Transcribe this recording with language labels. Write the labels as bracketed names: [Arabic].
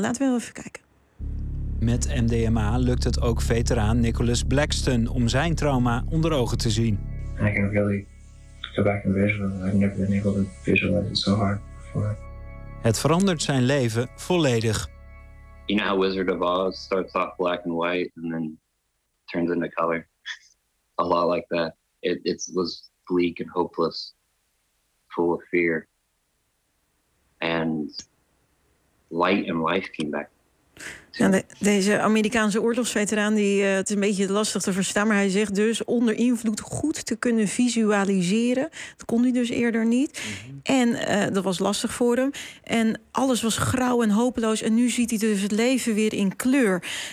[Dutch] Laten we even kijken. Met MDMA lukt het ook veteraan Nicholas Blackston om zijn trauma onder ogen te zien. Het verandert zijn leven volledig. [English] You know how Wizard of Oz starts off black and white and then turns into color? A lot like that. It was bleak and hopeless, full of fear. And light and life came back. [Dutch] Ja, deze Amerikaanse oorlogsveteraan, het is een beetje lastig te verstaan, maar hij zegt dus onder invloed goed te kunnen visualiseren. Dat kon hij dus eerder niet. Mm-hmm. En dat was lastig voor hem. En alles was grauw en hopeloos. En nu ziet hij dus het leven weer in kleur.